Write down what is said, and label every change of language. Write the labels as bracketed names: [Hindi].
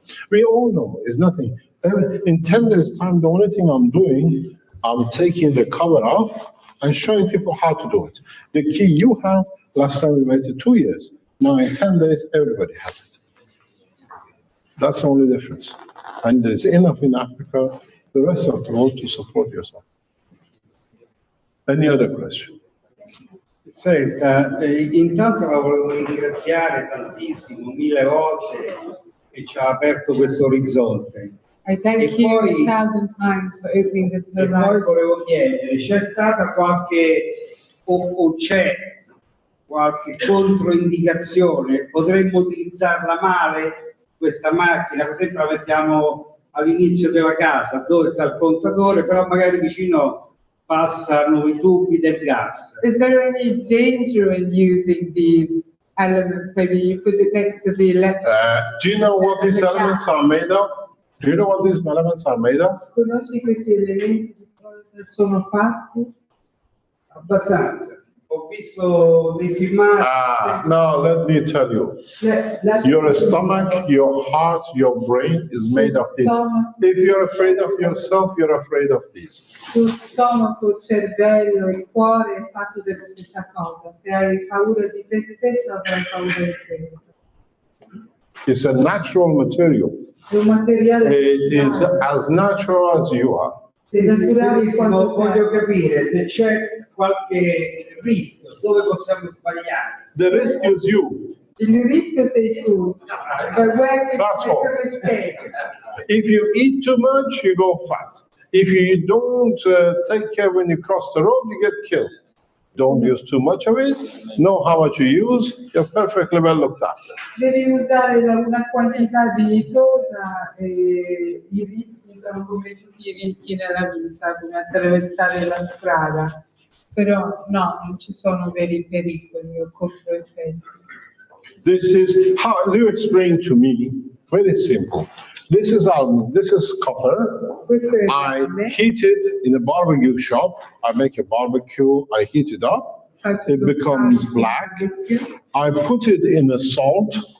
[English] We all know it's nothing. In 10 days' time, the only thing I'm doing, I'm taking the cover off and showing people how to do it. The key you have, last time we waited 2 years. Now in 10 days, everybody has it. That's the only difference. And there's enough in Africa, the rest of the world to support yourself. Any other question? [Italian] Senta, intanto la volevo ringraziare tantissimo, 1000 volte, che ci ha aperto questo orizzonte. [English] I thank you 1,000 times for opening this [Italian] E poi [English] horizon. [Italian] volevo chiedere, c'è stata qualche, o c'è qualche controindicazione? Potremmo utilizzarla male, questa macchina? Per esempio la mettiamo all'inizio della casa, dove sta il contatore, però magari vicino passano i tubi del gas. [English] Is there any danger in using these elements? Maybe you put it next to the electric. Do you know what these elements are made of? Do you know what these elements are made of? [Italian] Conosci questi elementi di cosa sono fatti? Abbastanza. Ho visto dei filmati. [English] Now let me tell you. Your stomach, your heart, your brain is made of this. If you're afraid of yourself, you're afraid of this. [Italian] Il stomaco, il cervello, il cuore è fatto della stessa cosa. Se hai paura di te stesso, avrai paura di questo. [English] It's a natural material. [Italian] È un materiale [English] It is as natural as you are. [Italian] Benissimo, voglio capire se c'è qualche rischio, dove possiamo sbagliare. [English] The risk is you. [Italian] Il rischio sei tu. [English] That's all. If you eat too much, you go fat. If you don't take care when you cross the road, you get killed. Don't use too much of it. Know how much you use. You're perfectly well looked after. [Italian] Devi usare una quantità dignitosa e i rischi sono come tutti i rischi nella vita, come attraversare la strada. Però no, non ci sono veri pericoli o controeffetti. [English] This is how you explain to me. Very simple. This is copper. I heat it in a barbecue shop. I make a barbecue. I heat it up. It becomes black. I put it in the salt.